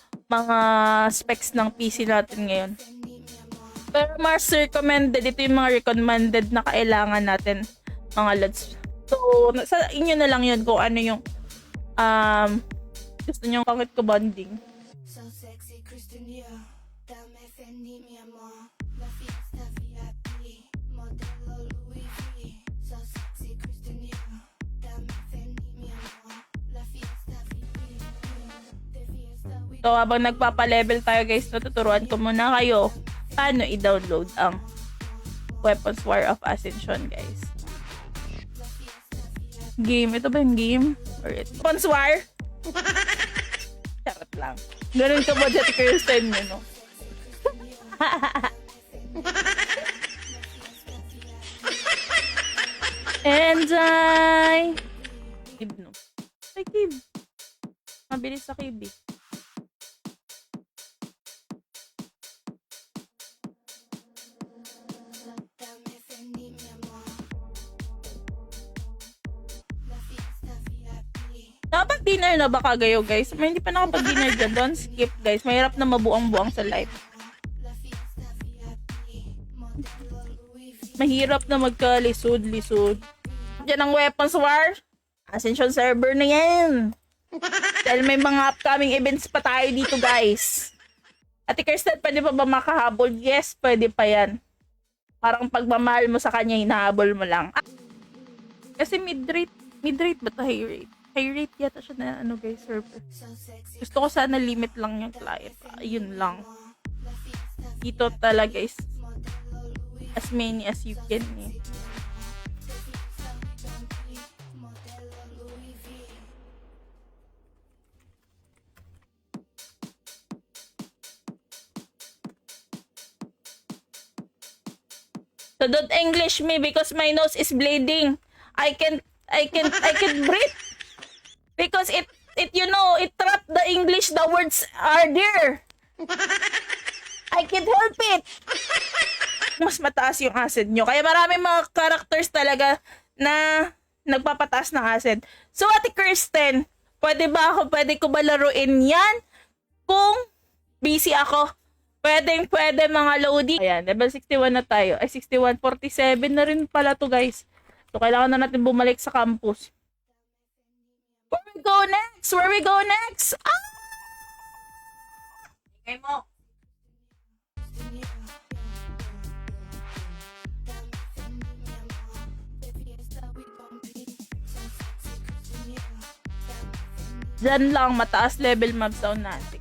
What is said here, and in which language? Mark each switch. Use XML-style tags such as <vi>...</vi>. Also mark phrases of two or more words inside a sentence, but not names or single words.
<tl>mga specs ng PC natin ngayon. Pero mas recommended, ito yung mga recommended na kailangan natin, mga lods. So, sa inyo na lang yun kung ano yung gusto nyo. Bakit ko bonding?</tl> <en>So sexy, Christian,</en> <es>dame fendi, mi amor. La fiesta VIP, modelo Louis V.</es> <en>So sexy, Christian,</en> <es>dame fendi, mi amor. La fiesta VIP, de fiesta we.</es> <tl>So, habang nagpapa-level tayo guys, natuturuan ko muna kayo paano i-download ang Weapons War of Ascension guys. Game. Ito ba yung game? Or ito? Weapons War? Charot lang. Ganun ka ba dyan, Kirsten, yun, no? And Kib, no? Ay, Kib. Mabilis sa Kib, eh.</tl> <es>Dame fendi, mi amor. La fiesta VIP.</es> <tl>Nakapag-dinner na ba kagayo, guys? May hindi pa nakapag-dinner dyan.</tl> <en>Don't skip, guys.</en> <tl>Mahirap na mabuang-buang sa life.</tl> <es>La fiesta VIP, modelo Louis V.</es> <tl>Mahirap na magka-lisod-lisod. Diyan ang Weapons War. Ascension server na yan. Dahil may mga</tl> <en>upcoming events</en> <tl>pa tayo dito, guys. Ate Kirsten, pwede pa ba makahabol? Yes, pwede pa yan. Parang pagmamahal mo sa kanya, hinahabol mo lang. Kasi mid-rate ba ito?</tl> <en>High rate? High rate</en> <tl>yata siya na ano guys, server.</tl> <en>So sexy,</en> <tl>Gusto ko sana limit lang yung client. Yun lang.</tl> <es>la fiesta</es> <tl>Dito talaga is</tl> <es>modelo Louis V.</es> <en>as many as you can eh.</en> <es>Modelo Louis V.</es> <en>So don't English me because my nose is bleeding. I can't breathe. Because it you know, it trap the English, the words are there. I can't help it.</en> <tl>Mas mataas yung acid nyo. Kaya maraming mga characters talaga na nagpapataas ng acid. So Ate Kirsten, pwede ko ba laruin yan? Kung busy ako. Pwede mga loading. Ayan, level 61 na tayo. Ay, 61, 47 na rin pala to guys. So, kailangan na natin bumalik sa campus.</tl> <en>Where we go next? Where we go next? Ah!</en> <tl>Okay mo. Diyan lang, mataas level mob sound natin.</tl>